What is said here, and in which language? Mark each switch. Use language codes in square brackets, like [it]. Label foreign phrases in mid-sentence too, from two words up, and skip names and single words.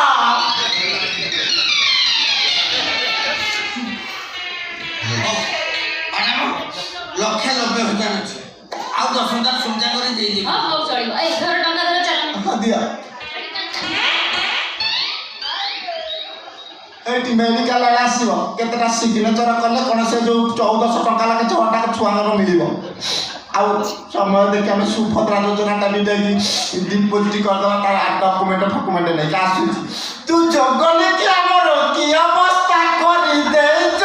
[or] ମ୍ୟାଡ଼ାମ 1,90,000 ଅଛି ଆଉ 10,000 ସୁବିଧା କରି ଦେଇଦେବି। ହଁ ହୋ ଚଳିବୋ ଏ 11 ଟଙ୍କା ଧର ଚଳ ଦିଅ ଏଇଠି ମେଡ଼ିକାଲ ଆଡ଼େ ଆସିବ କେତେଟା ସିଗ୍ନେଚର କଲେ କ'ଣ ସେ ଯେଉଁ 1400 ଟଙ୍କା ଲାଗେ 6ଟା ଛୁଆଙ୍କର ମିଳିବ ଆଉ ସମୟ ଦେଖି ଆମେ ସୁଭଦ୍ରା ଯୋଜନାଟା ବି ଯାଇକି ଡିପୋଜିଟ୍ କରିଦେବା ତାର ଡକୁମେଣ୍ଟ ଫକୁମେଣ୍ଟ ନେଇକି ଆସୁଛି ତୁ ଜଗନ୍ନାଥ ଆମର କି ଅବସ୍ଥା କରିଦେ